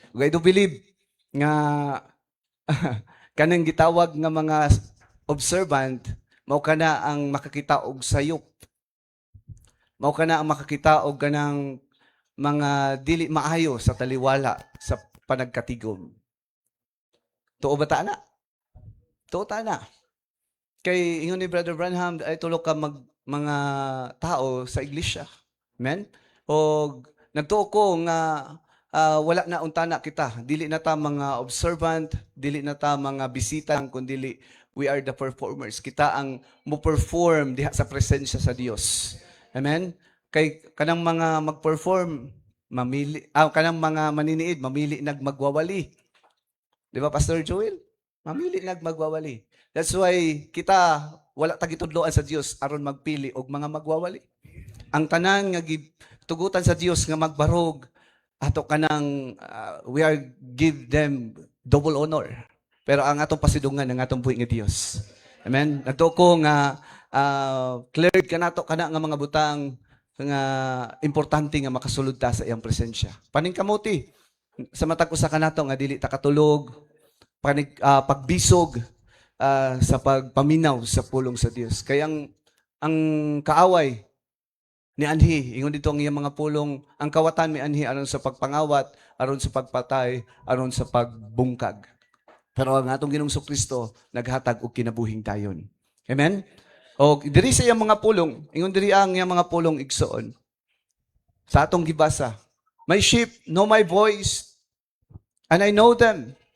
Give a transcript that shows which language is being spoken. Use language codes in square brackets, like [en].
[ceb] Ug [en] I do believe [ceb] nga kanang gitawag nga mga observant mao kana ang makakita og sayop. Mao kana ang makakita og kanang mga dili maayo sa taliwala sa panagkatigom. Tuo ba ta na? Tuo ta na. Kay ingon ni Brother Branham ay tulo ka mga tao sa iglesia. Amen? O nagtuo ko nga wala na untana kita. Dili na ta mga observant, dili na ta mga bisita, kundi [en] we are the performers. [ceb] Kita ang mo-perform diha sa presensya sa Dios. Amen? Kay kanang mga mag-perform, kanang mga maniniid, mamili nagmagwawali. Di ba, Pastor Joel? Mamili nagmagwawali. [en] That's why [ceb] kita wala tagitudloan sa Dios aron magpili og mga magwawali. Ang tanan nga tugutan sa Dios nga magbarog ato kanang [en] we are give them double honor. [ceb] Pero ang atong pasidungan ang atong buhi nga Dios. Amen. Nagtuo ko nga cleared kanato kana nga mga butang nga importante nga makasulod ta sa iyang presensya. Paning kamuti sa matag usa kanato nga dili ta katulog, pagbisog sa pagpaminaw sa pulong sa Dios. Kaya ang kaaway ni anhi, ingon dito ang iyang mga pulong, ang kawatan ni anhi aron sa pagpangawat, aron sa pagpatay, aron sa pagbungkag. Pero ang atong Ginoong Kristo naghatag og kinabuhing dayon. Amen? O diri sa iyang mga pulong, ingon diri ang iyang mga pulong igsoon. Sa atong gibasa, [en] my sheep know my voice and I know them.